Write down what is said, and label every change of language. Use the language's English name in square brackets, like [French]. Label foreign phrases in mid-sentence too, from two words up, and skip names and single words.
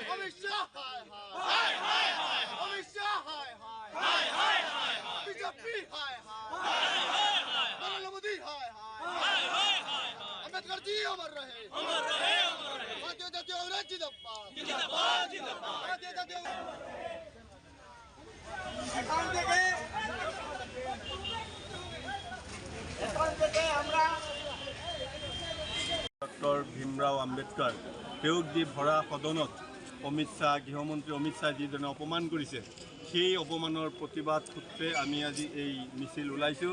[Hindi] अमित शाह हाय हाय, हाय हाय। अमित शाह हाय हाय, हाय हाय, हाय हाय। बीजेपी हाय हाय, हाय हाय। नरेंद्र मोदी हाय हाय, हाय हाय, हाय हाय। अम्बेडकर जी अमर रहे, अमर रहे, अमर रहे। भारतीय जातीय कांग्रेस जिंदाबाद, जिंदाबाद, जिंदाबाद। भारतीय जातीय [Assamese] ডক্টৰ ভীমৰাও আম্বেদকাৰ তেওঁক দি ভৰা সদনত অমিত শ্বাহ গৃহমন্ত্ৰী অমিত শ্বাহ যিজনে অপমান কৰিছে সেই অপমানৰ প্ৰতিবাদ সূত্ৰে আমি আজি এই মিছিল ওলাইছোঁ।